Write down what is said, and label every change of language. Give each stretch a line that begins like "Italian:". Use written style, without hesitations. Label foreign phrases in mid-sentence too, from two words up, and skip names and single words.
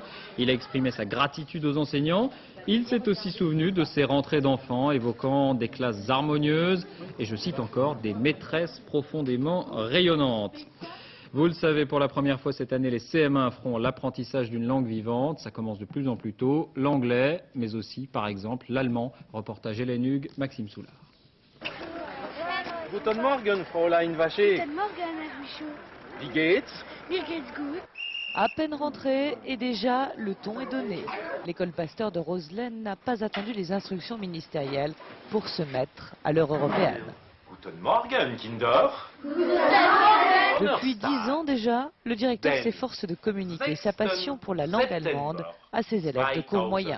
French: Il a exprimé sa gratitude aux enseignants. Il s'est aussi souvenu de ses rentrées d'enfants, évoquant des classes harmonieuses et, je cite encore, des maîtresses profondément rayonnantes. Vous le savez, pour la première fois cette année, les CM1 feront l'apprentissage d'une langue vivante. Ça commence de plus en plus tôt. L'anglais, mais aussi, par exemple, l'allemand. Reportage Hélène Hugues, Maxime Soulard.
German: Guten Morgen, Fräulein Vacher. Guten Morgen, Herr Michaud. Wie geht's? Mir geht's gut.
French: À peine rentré et déjà le ton est donné. L'école Pasteur de Roselaine n'a pas attendu les instructions ministérielles pour se mettre à l'heure européenne.
German: Guten Morgen, Kinder.
French: Depuis 10 ans déjà, le directeur s'efforce de communiquer sa passion pour la langue allemande à ses élèves de cours moyens.